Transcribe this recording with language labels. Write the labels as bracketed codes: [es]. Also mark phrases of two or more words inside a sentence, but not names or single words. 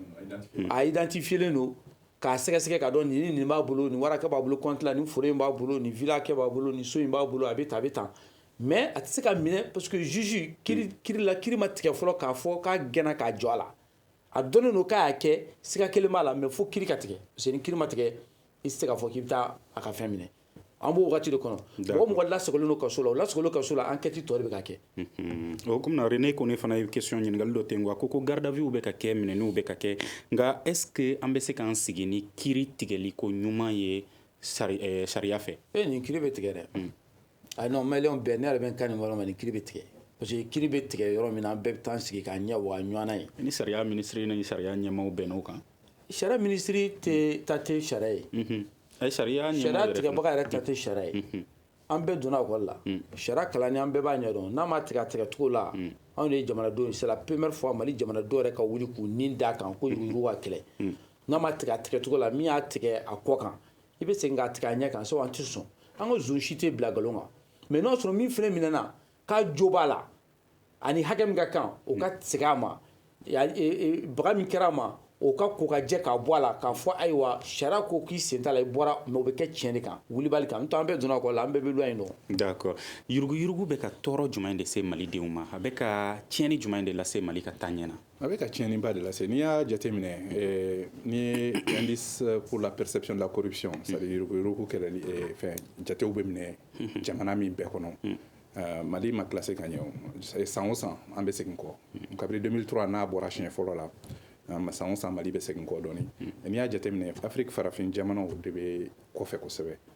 [bm] a identifielen don k'a sɛgɛsɛgɛ ka dɔn nin b'a bolo nin waraka b'a bolo compte la nin foro in b'a bolo nin villa kɛ b'a bolo nin so in b'a bolo a bɛ tan mais a tɛ se ka minɛ [fr] parce que [bm] juge kiiri ma tigɛ fɔlɔ k'a fɔ k'a gɛnna k'a jɔ a la a dɔnnen don k'a y'a kɛ siga kelen b'a la mais fo kiiri ka tigɛ [fr] parce que [bm] ni kiiri ma tigɛ i tɛ se k'a fɔ k'i bɛ taa a ka fɛn minɛ an b'o wagati de kɔnɔ mɔgɔ mɔgɔ lasagolen don kaso la o lasagolen kaso la enquête tɔ de bɛ ka kɛ o komi na René Kone fana ye question ɲininkali dɔ ten ko [fr] garde à vue [bm] bɛ ka kɛ minɛniw bɛ ka kɛ nka [fr] est ce que [bm] an bɛ se k'an sigi ni kiiri tigɛli ko ɲuman ye sariya fɛ nin kiiri bɛ tigɛ dɛ non maliyɛnw bɛɛ ne yɛrɛ bɛ n kan nin yɔrɔ ma nin kiiri bɛ tigɛ [fr] parce que [bm] kiiri bɛ tigɛ yɔrɔ min na an bɛɛ bɛ taa sigi k'a ɲɛ wa ɲɔgɔnna ye ni sariya minisiri ni sariya ɲɛmaaw bɛnn'o kan sariya minisiri ta tɛ sariya ye sariya tigɛbaga yɛrɛ ta tɛ sariya ye an bɛɛ donna ekɔli la sariya kalanni an bɛɛ b'a ɲɛdɔn n'a ma tigɛ a tigɛcogo la anw de ye jamanadenw ye [fr] c'est la première fois [bm] Mali jamanadenw yɛrɛ ka wuli k'u nin d'a kan ko yurugu ka kɛlɛ n'a ma tigɛ a tigɛcogo la min y'a tigɛ a kɔ kan i bɛ segin k'a tigɛ a ɲɛ kan sabu an tɛ sɔn an ka zone si tɛ bila nkalon kan mais n'o sɔrɔ min fana minɛna k'a jo b'a la ani hakɛ min ka kan o ka segin a ma baga min kɛra a ma o ka ko ka jɛ k'a bɔ a la k'a fɔ ayiwa sariya ko k'i sen t'a la i bɔra mais o bɛ kɛ tiɲɛ de kan wulibali kan n'o tɛ an bɛɛ donna ekɔli la an bɛɛ bɛ loi in dɔn. d'accord yurugu bɛ ka tɔɔrɔ jumɛn de se malidenw ma a bɛ ka tiɲɛni jumɛn de lase Mali ka taaɲɛ na. a bɛ ka tiɲɛniba de lase n'i y'a jateminɛ ni ye [fr] indice pour la perception de la corruption c'est à dire [bm] yurugu kɛlɛli fɛn jatew bɛ minɛ jamana min bɛɛ kɔnɔ Mali ma classé ka ɲɛ o san o san an bɛ segin kɔ kabini 2003 n'a bɔra siɲɛ fɔlɔ la san o san Mali bɛ segin kɔ dɔɔni n'i y'a jateminɛ Afrique farafin jamanaw de bɛ kɔfɛ kosɛbɛ